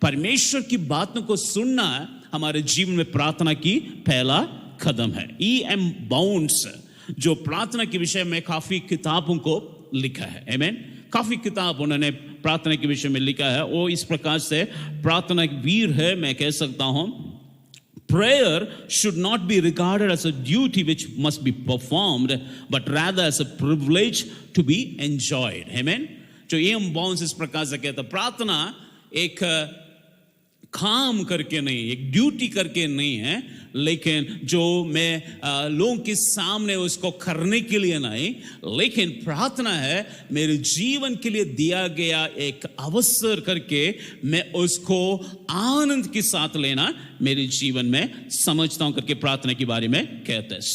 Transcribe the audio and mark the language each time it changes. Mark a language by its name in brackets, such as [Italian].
[Hindi] परमेश्वर की बातों को सुनना हमारे जीवन में प्रार्थना की पहला कदम है। E.M. बाउंड्स जो प्रार्थना के विषय में काफी किताबों को लिखा है, आमीन, काफी किताब उन्होंने प्रार्थना के विषय में लिखा है। वो इस प्रकार से प्रार्थना वीर है, मैं कह सकता हूं। [English] Prayer should not be regarded as a duty which must be performed, but rather as a privilege to be enjoyed. [Hindi] Amen. जो E.M. बाउंड्स इस प्रकार से कहता, प्रार्थना एक काम करके नहीं, एक ड्यूटी करके नहीं है, लेकिन जो मैं लोगों के सामने उसको करने के लिए नहीं, लेकिन प्रार्थना है मेरे जीवन के लिए दिया गया एक अवसर करके मैं उसको आनंद के साथ लेना मेरे जीवन में समझता हूं करके प्रार्थना के बारे में कहते हैं।